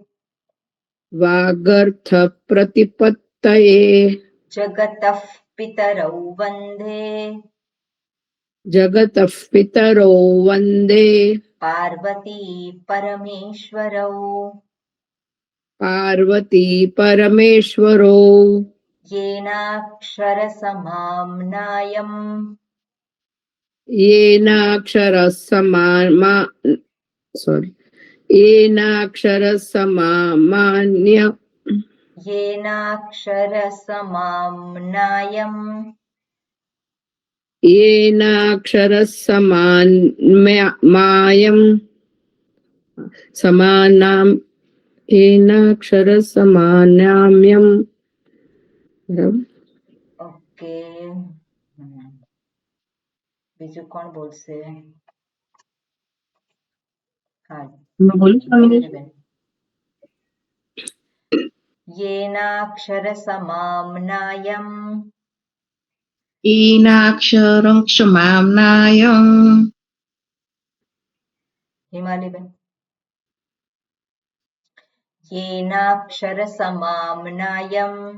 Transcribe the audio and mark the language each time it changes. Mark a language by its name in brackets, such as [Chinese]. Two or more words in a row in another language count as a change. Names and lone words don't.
[Sanskrit] વાગર્થ પ્રતિપત્તયે જગતઃ પિતરૌ વંદે જગતઃ પિતરો વંદે પાર્વતી પરમેશ્વરૌ પાર્વતી પરમેશ્વરો येनाक्षर समाम्नायम् येनाक्षर समामान्य येनाक्षर समाम्नायम् येनाक्षर समानाम येनाक्षर समानाम्यम [Gujarati] ઓકે બીજું કોણ બોલશે? હા બેન. [Sanskrit] येनाक्षर समाम्नायम् येनाक्षरं समाम्नायम् હિમાલીબેન. येनाक्षर समाम्नायम्